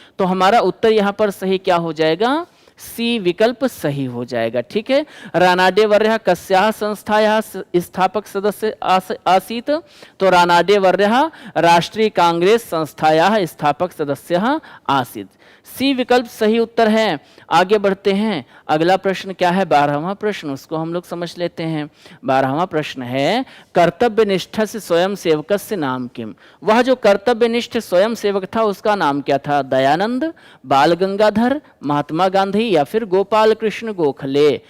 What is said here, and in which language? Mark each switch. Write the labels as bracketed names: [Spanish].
[Hindi] तो हमारा उत्तर यहाँ पर सही क्या हो जाएगा? सी विकल्प सही हो जाएगा। [Sanskrit] ठीक है, रानाडे वर्यः कस्याः संस्थायाः स्थापक सदस्य आसीत्? तो रानाडे वर्यः राष्ट्रीय कांग्रेस संस्थायाः स्थापक सदस्यः आसीत्। [Hindi] सी विकल्प सही उत्तर है। आगे बढ़ते हैं, अगला प्रश्न क्या है? 12वां प्रश्न, उसको हम लोग समझ लेते हैं। 12वां प्रश्न है [Sanskrit] कर्तव्यनिष्ठ से स्वयं सेवकस्य नाम किम? [Hindi] वह जो कर्तव्यनिष्ठ स्वयं सेवक था उसका नाम क्या था? दयानंद, बाल गंगाधर, महात्मा गांधी, या फिर गोपाल कृष्ण गोखले?